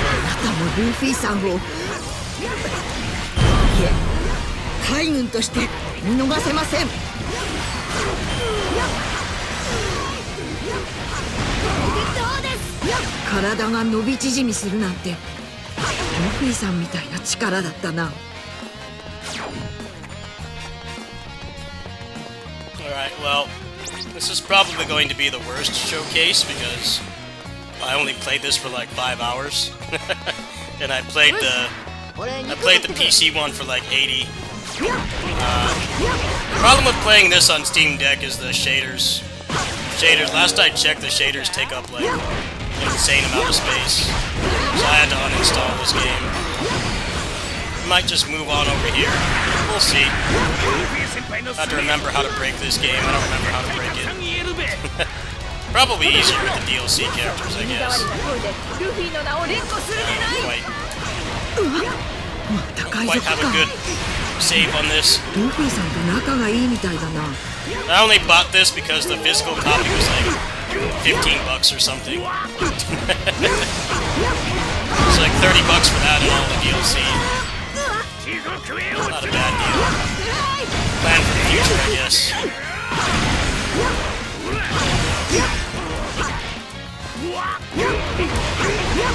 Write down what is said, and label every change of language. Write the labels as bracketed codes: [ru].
[ja] あなたもルフィさんを、いえ、海軍として見逃せません。体が伸び縮みするなんてルフィさんみたいな力だったな。 [en] Alright, well, this is probably going to be the worst showcase because I only played this for like 5 hours. And I played the PC one for like 80. The problem with playing this on Steam Deck is the shaders. Last I checked, the shaders take up like an insane amount of space. So I had to uninstall this game. Might just move on over here. We'll see. I have to remember how to break this game. I don't remember how to break it. Probably easier with the DLC characters, I guess. Quite have a good save on this. [ja] ルフィさんと仲がいいみたいだな。 [en] I only bought this because the physical copy was like $15 or something. It's like $30 for that and all the DLC. Not a bad deal. Plan for the future, I guess.